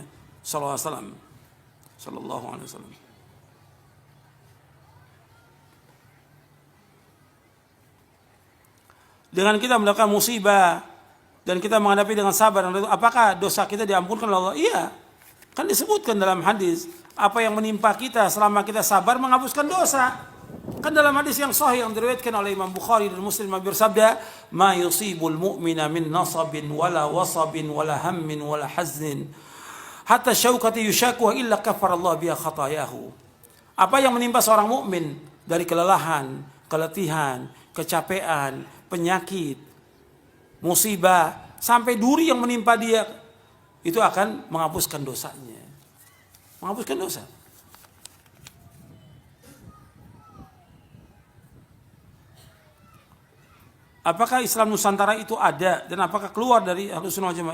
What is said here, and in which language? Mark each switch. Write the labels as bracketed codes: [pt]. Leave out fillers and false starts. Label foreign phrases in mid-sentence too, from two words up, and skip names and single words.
[ar] صلى الله عليه وسلم. [id] Dengan kita melakukan musibah dan kita menghadapi dengan sabar, apakah dosa kita diampunkan oleh Allah? Iya. Kan disebutkan dalam hadis, apa yang menimpa kita selama kita sabar menghapuskan dosa. Kan dalam hadis yang sahih yang diriwayatkan oleh Imam Bukhari dan Muslim bersabda, [ar] "ما يصيب المؤمن من نصب ولا وصب ولا هم ولا حزن حتى الشوكة يشاكها إلا كفر الله بها خطاياه." [id] Apa yang menimpa seorang mukmin dari kelelahan, keletihan, kecapean, penyakit, musibah, sampai duri yang menimpa dia, itu akan menghapuskan dosanya. Menghapuskan dosa. Apakah Islam Nusantara itu ada dan apakah keluar dari [ar] أهل السنة والجماعة?